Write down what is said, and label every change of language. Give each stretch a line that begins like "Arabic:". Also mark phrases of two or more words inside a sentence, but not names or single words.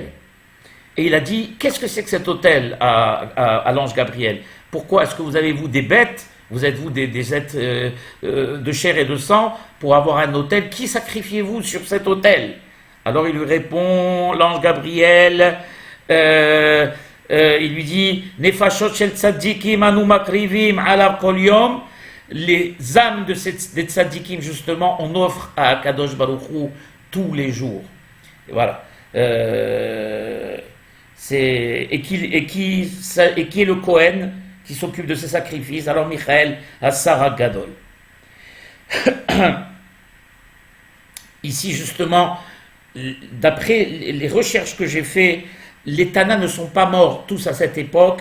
French: Et il a dit, qu'est-ce que c'est que cet hôtel à l'ange Gabriel ? Pourquoi est-ce que vous avez, vous, des bêtes ? Vous êtes-vous des êtres de chair et de sang pour avoir un hôtel ? Qui sacrifiez-vous sur cet hôtel ? Alors il lui répond, l'ange Gabriel, il lui dit,
Hebrew: נפשות של צדיקים אנו מקריבים עליו כל יום,
French: les âmes des tzadikim, justement, on offre à
Hebrew: קדוש ברוך הוא
French: tous les jours. Et voilà. Et qui est le Kohen qui s'occupe de ces sacrifices. Alors Michael à Sarah Gadol. Ici justement, d'après les recherches que j'ai faites, les Tana ne sont pas morts tous à cette époque.